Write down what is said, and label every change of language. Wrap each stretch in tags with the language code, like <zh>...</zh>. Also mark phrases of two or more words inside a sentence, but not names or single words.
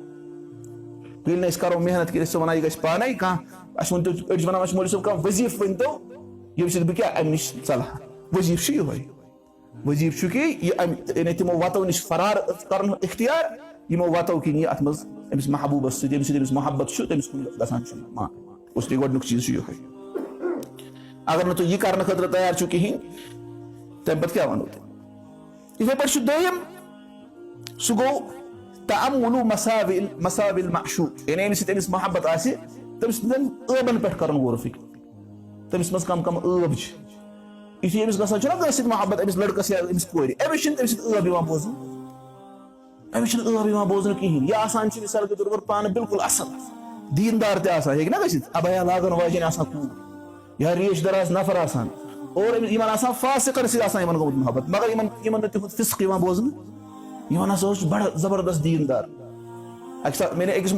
<ks>ییٚلہِ نہٕ أسۍ کرو محنت کٔرِتھ ژٕ وَنان یہِ گژھِ پانے کانٛہہ اَسہِ ؤنۍتو أڑۍ چھِ وَنان اَسہِ مولوی صٲب کانٛہہ وظیٖفہٕ ؤنۍتو ییٚمہِ سۭتۍ بہٕ کیٛاہ اَمہِ نِش ژَلہٕ ہا وظیٖفہٕ چھُ یِہوے وظیٖفہٕ چھُ کہِ یہِ تِمو وَتو نِش فرار کرُن اختیار یِمو وَتو کِنۍ یہِ اَتھ منٛز أمِس محبوٗبس سۭتۍ ییٚمہِ سۭتۍ أمِس محبت چھُ تٔمِس کُن گژھان چھُ مان</ks> <ur>اس لیے</ur> <ks>گۄڈٕنیُک چیٖز چھُ یِہوے اگر نہٕ تُہۍ یہِ کرنہٕ خٲطرٕ تیار چھُو کِہینۍ تَمہِ پتہٕ کیٛاہ وَنو تۄہہِ یِتھٕے پٲٹھۍ چھُ دوٚیِم سُہ گوٚو</ks> <ar>تأمُلُ مصاوِ المعشوق</ar> <ks>یعنی ییٚمہِ سۭتۍ أمِس محبت آسہِ تٔمِس سٕنٛدٮ۪ن ٲبن پٮ۪ٹھ کرُن غور فِکر تٔمِس منٛز کم کم ٲب چھِ یُتھُے أمِس گژھان چھُنہ کٲنٛسہِ سۭتۍ محبت أمِس لڑکس یا أمِس کورِ أمِس چھِنہٕ تٔمِس سۭتۍ ٲب یِوان بوزنہٕ أمِس چھِنہٕ ٲب یِوان بوزنہٕ کِہینۍ یہِ آسان چھِ</ks> <ur>مِثال کے طور</ur> <ks>پر پانہٕ بِلکُل اَصٕل دیٖندار تہِ آسان ہیٚکہِ نہ گٔژھِتھ ابیا لاگن واجیٚنۍ آسان کوٗر یا ریش دراز نفر آسان اور یِمن آسان فاسِقن سۭتۍ آسان یِمن گوٚمُت محبت مگر یِمن نہٕ تِہُنٛد فِسق یِوان بوزنہٕ یِمن ہسا اوس بڑٕ زبردست دیٖندار اکہِ ساتہٕ مےٚ أکِس</ks>